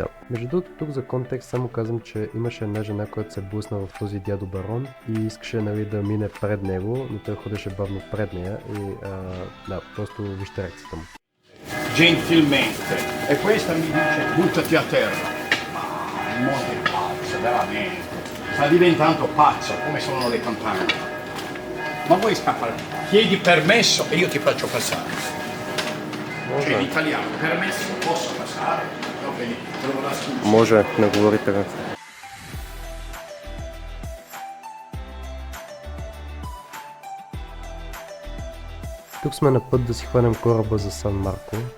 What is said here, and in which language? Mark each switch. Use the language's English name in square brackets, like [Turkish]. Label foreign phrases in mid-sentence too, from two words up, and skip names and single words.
[Bulgarian] Между другото, тук за контекст само казвам, че имаше една жена, която се блъсна в този дядо барон и искаше, нали, да мине пред него, но той ходеше бавно пред нея и да, просто вижте реакцията му. [Italian] Gentilmente, e questa mi dice buttati a terra. Ma che pazzo, veramente. Sta diventando pazzo, come sono le campane. Ma vuoi scappare? Chiedi permesso e io ti faccio passare. Cioè in italiano, permesso, posso passare? No, vedi, trovo la scusa. [Bulgarian] Може, не говори така. Тук сме на път да си хванем кораба за Сан Марко.